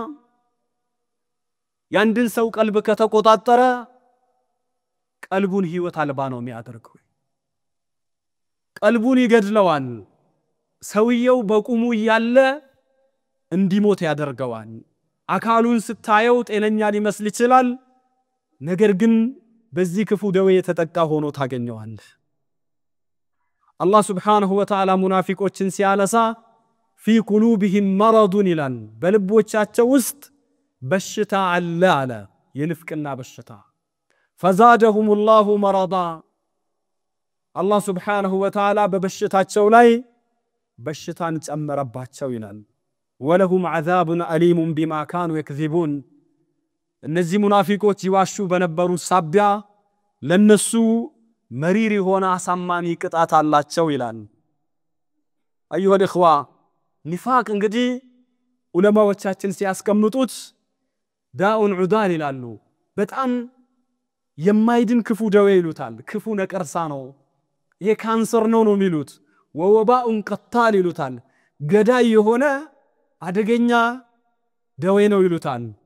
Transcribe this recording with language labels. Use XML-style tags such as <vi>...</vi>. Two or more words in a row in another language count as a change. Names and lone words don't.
<am>ያንድን ሰው ቀልብ ከተቆጣጠረ ቀልቡን ህይወት አልባ ነው የሚያደርገው። ቀልቡን ይገድለዋል። ሰውየው በቁሙ ያለ እንዲሞት ያደርገዋል። አካሉን ስታየው ጤነኛ ሊመስል ይችላል፣ ነገር ግን በዚህ ክፉ ደዌ የተጠቃ ሆኖ ታገኘዋለህ። አላህ</am> <ar>سبحانه وتعالى</ar> <am>ሙናፊቆችን ሲያነሳ</am> <ar>في قلوبهم مرض</ar> <am>ይላል፣ በልቦቻቸው ውስጥ በሽታ አለ አለ፣ የንፍቅና በሽታ።</am> <ar>فزادهم الله مرضا</ar> <am>አላህ</am> <ar>سبحانه وتعالى</ar> <am>በበሽታቸው ላይ በሽታን ጨመረባቸው ይላል።</am> <ar>ولهم عذاب أليم بما كانوا يكذبون።</ar> <am>እነዚህ ሙናፊቆች ይዋሹ በነበሩ ሳቢያ ለነሱ መሪር የሆነ አሳማሚ ቅጣት አላቸው ይላል።</am> <ar>أيها الإخوة፣</ar> <am>ኒፋቅ እንግዲህ ዑለማዎቻችን ሲያስቀምጡት</am> <ar>داء عضال</ar> <am>ይላሉ። በጣም የማይድን ክፉ ደዌ ይሉታል። ክፉ ነቀርሳ ነው፣ የካንሰር ነው የሚሉት።</am> <ar>ووباء قتال</ar> <am>ይሉታል። ገዳይ የሆነ አደገኛ ደዌ ነው ይሉታል።</am>